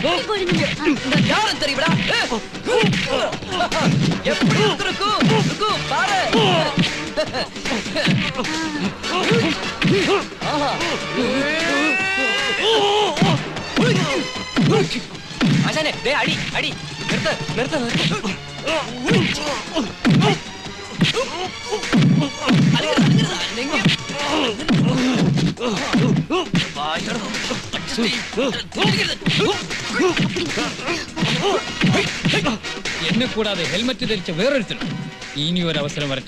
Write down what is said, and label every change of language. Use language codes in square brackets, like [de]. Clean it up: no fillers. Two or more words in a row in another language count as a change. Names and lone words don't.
[ta] யாரும் தெரியுமா? எப்படி இருக்கு பாரு. ஆசானே, டேய் அடி அடி. நிறுத்து நிறுத்து நிறுத்து. [ml] എന്നെ കൂടാതെ ഹെൽമറ്റ് ധരിച്ച വേറൊരുത്തരും ഇനി ഒരു അവസരം വരട്ടെ.